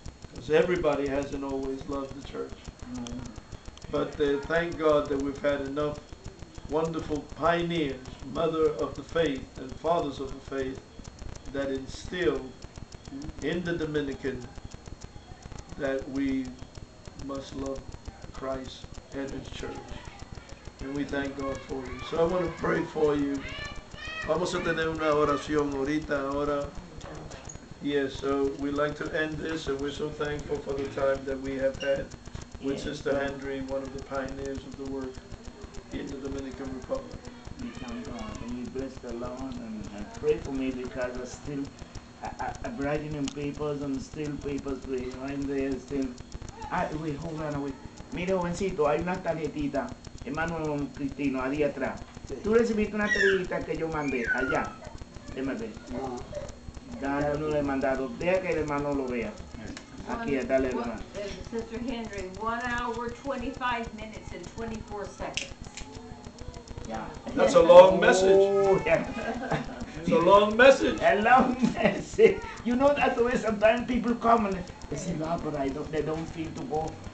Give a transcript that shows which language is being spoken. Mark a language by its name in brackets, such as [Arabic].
[English] Because everybody hasn't always loved the church. But thank God that we've had enough wonderful pioneers, mother of the faith and fathers of the faith, that instilled in the Dominican that we must love Christ and His church. And we thank God for you. So I want to pray for you. [Spanish] Vamos a tener una oración ahorita, ahora. [English] Yes, so we'd like to end this, and we're so thankful for the time that we have had with Sister Henry, one of the pioneers of the work in the Dominican Republic. We thank God and we bless the Lord and pray for me, because I'm writing in papers and still papers behind there still. Wait, hold on, wait. [Spanish] Mire, jovencito, hay una tarjetita, hermano Cristino, ahí atrás. Tú recibiste una tarjetita que yo mandé allá. Déjame ver. No. Ya no le he mandado. Deja que el hermano lo vea. Aquí, dale, hermano. [English] Sister Henry, 1 hour, 25 minutes, and 24 seconds. Yeah. That's a long message. Oh, yeah. It's a long message. A long message. You know, that's the way sometimes people come and they say, no, but they don't feel to go